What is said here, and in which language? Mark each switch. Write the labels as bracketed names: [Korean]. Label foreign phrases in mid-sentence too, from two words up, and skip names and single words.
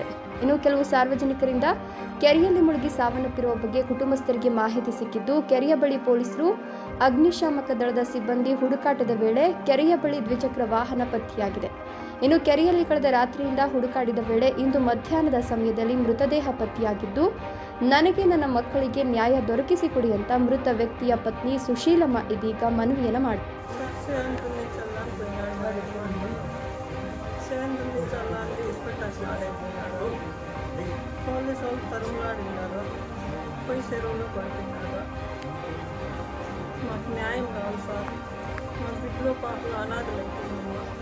[Kannada] ಇನ್ನು ಕೆಲವು ಸಾರ್ವಜನಿಕರಿಂದ ಕೆರೆಯಲ್ಲಿ ಮುಳುಗಿ ಸಾವನ್ನಪ್ಪಿರುವ ಬಗ್ಗೆ ಕುಟುಂಬಸ್ಥರಿಗೆ ಮಾಹಿತಿ ಸಿಕ್ಕಿದ್ದು, ಕೆರೆಯ ಬಳಿ ಪೊಲೀಸರು ಅಗ್ನಿಶಾಮಕ ದಳದ ಸಿಬ್ಬಂದಿ ಹುಡುಕಾಟದ ವೇಳೆ ಕೆರೆಯ ಬಳಿ ದ್ವಿಚಕ್ರ ವಾಹನ ಪತ್ತೆಯಾಗಿದೆ. ಇನ್ನು ಕೆರೆಯಲ್ಲಿ ಕಳೆದ ರಾತ್ರಿಯಿಂದ ಹುಡುಕಾಡಿದ ವೇಳೆ ಇಂದು ಮಧ್ಯಾಹ್ನದ ಸಮಯದಲ್ಲಿ ಮೃತದೇಹ ಪತ್ತೆಯಾಗಿದ್ದು, ನನಗೆ ನನ್ನ ಮಕ್ಕಳಿಗೆ ನ್ಯಾಯ ದೊರಕಿಸಿಕೊಡಿ ಅಂತ ಮೃತ ವ್ಯಕ್ತಿಯ ಪತ್ನಿ ಸುಶೀಲಮ್ಮ ಇದೀಗ ಮನವಿಯನ್ನು ಮಾಡಿದ್ದಾರೆ. [Telugu] పోలీసు వాళ్ళు తరుములాడినారు, పోయి చెరువులో పడుతున్నారు. మాకు న్యాయం కావాలి సార్. మా బిడ్డలో పాపలు అనాథలు అయిపోయినాము.